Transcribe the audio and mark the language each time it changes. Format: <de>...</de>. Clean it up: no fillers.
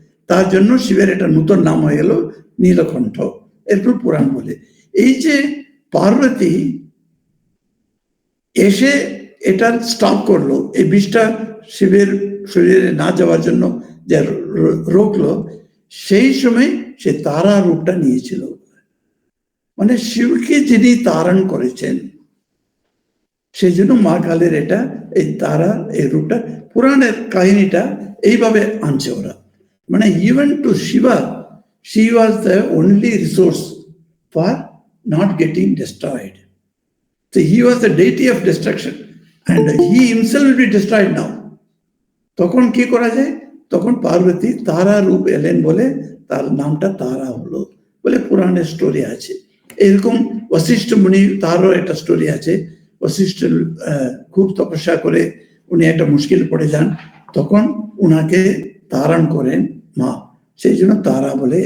<bn>তার জন্য শিবের একটা নতুন নাম হয়ে গেল নীলকণ্ঠ। এরপর পুরাণ বলে এই যে পার্বতী এসে এটা স্টপ করলো, এই বিষটা শিবের শরীরে না যাওয়ার জন্য যে রোকলো, সেই সময় সে তারা রূপটা নিয়েছিল। মানে শিবকে যিনি তারণ করেছেন, সেই জন্য মা কালের এটা এই তারা এই রূপটা, পুরাণের কাহিনীটা এইভাবে আনছে ওরা।</bn> <en>মানে even to Shiva, she was the only resource for not getting destroyed. So he was the deity of destruction and he himself will be destroyed now.</en> <bn>তখন কি করা যায়, তখন পার্বতী তারা রূপ এলেন বলে তার নামটা তারা হলো বলে পুরাণের স্টোরি আছে। এরকম বশিষ্ঠ মুনি, তারও একটা স্টোরি আছে। বশিষ্ঠ খুব তপস্যা করে উনি একটা মুশকিল পড়ে যান, তখন উনাকে তারণ করেন মা, সেই জন্য তারা বলে।</bn>